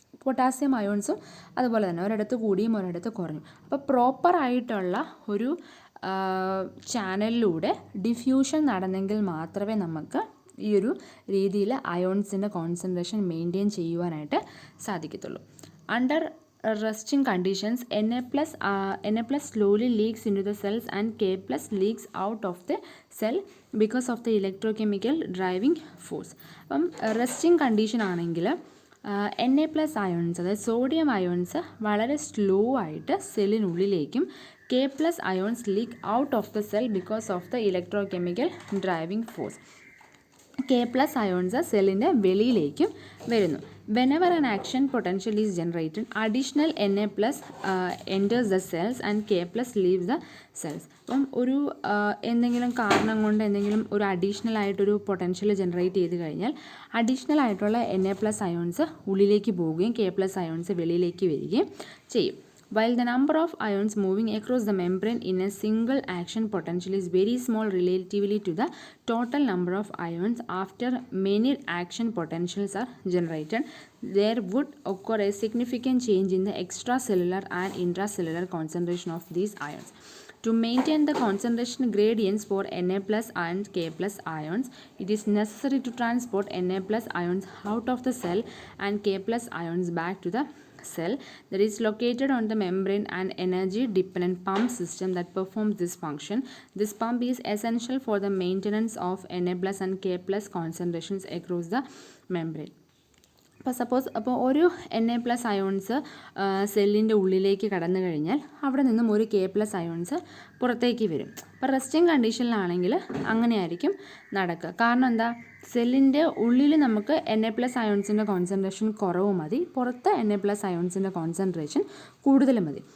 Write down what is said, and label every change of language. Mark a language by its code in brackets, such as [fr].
[ml] Potassium അയോൺസും അതുപോലെ തന്നെ ഒരിടത്ത് കൂടിയും ഒരിടത്ത് കുറഞ്ഞു. അപ്പോൾ പ്രോപ്പറായിട്ടുള്ള ഒരു ചാനലിലൂടെ ഡിഫ്യൂഷൻ നടന്നെങ്കിൽ മാത്രമേ നമുക്ക് ഈ ഒരു രീതിയിൽ അയോൺസിൻ്റെ കോൺസെൻട്രേഷൻ മെയിൻറ്റെയിൻ ചെയ്യുവാനായിട്ട് സാധിക്കത്തുള്ളൂ. [en] Under resting conditions, Na+ slowly leaks into the cells and K+ leaks out of the cell because of the electrochemical driving force. [ml] അപ്പം റെസ്റ്റിംഗ് കണ്ടീഷൻ ആണെങ്കിൽ Na+ അയോൺസ്, അതായത് സോഡിയം അയോൺസ് വളരെ സ്ലോ ആയിട്ട് സെല്ലിനുള്ളിലേക്കും K+ ions [en] Leak out of the cell because of the electrochemical driving force. [ml] K+ ions സെല്ലിൻ്റെ വെളിയിലേക്കും വരുന്നു. [en] Whenever an action potential is generated, additional Na+ enters the cells and K+ leaves the cells. [ml] അപ്പം ഒരു എന്തെങ്കിലും കാരണം കൊണ്ട് എന്തെങ്കിലും ഒരു additional ആയിട്ടൊരു പൊട്ടൻഷ്യൽ ജനറേറ്റ് ചെയ്ത് കഴിഞ്ഞാൽ അഡീഷണൽ ആയിട്ടുള്ള Na+ അയോൺസ് ഉള്ളിലേക്ക് പോവുകയും K+ അയോൺസ് വെളിയിലേക്ക് വരികയും ചെയ്യും. [en] While the number of ions moving across the membrane in a single action potential is very small relatively to the total number of ions after many action potentials are generated, there would occur a significant change in the extracellular and intracellular concentration of these ions. To maintain the concentration gradients for Na+ and K+ ions, it is necessary to transport Na+ ions out of the cell and K+ ions back to the cell that is located on the membrane. An energy dependent pump system that performs this function. This pump is essential for the maintenance of Na+ and K+ concentrations across the membrane. [ml] അപ്പോൾ suppose ഒരു Na+ ions സെല്ലിൻ്റെ ഉള്ളിലേക്ക് കടന്നു കഴിഞ്ഞാൽ അവിടെ നിന്നും ഒരു K+ ions പുറത്തേക്ക് വരും. അപ്പോൾ റെസ്റ്റിംഗ് കണ്ടീഷനിലാണെങ്കിൽ അങ്ങനെയായിരിക്കും നടക്കുക. കാരണം എന്താ, സെല്ലിൻ്റെ ഉള്ളിൽ നമുക്ക് Na+ അയോൺസിൻ്റെ കോൺസെൻട്രേഷൻ കുറവ് മതി, പുറത്ത് Na+ അയോൺസിൻ്റെ കോൺസെൻട്രേഷൻ കൂടുതൽ മതി.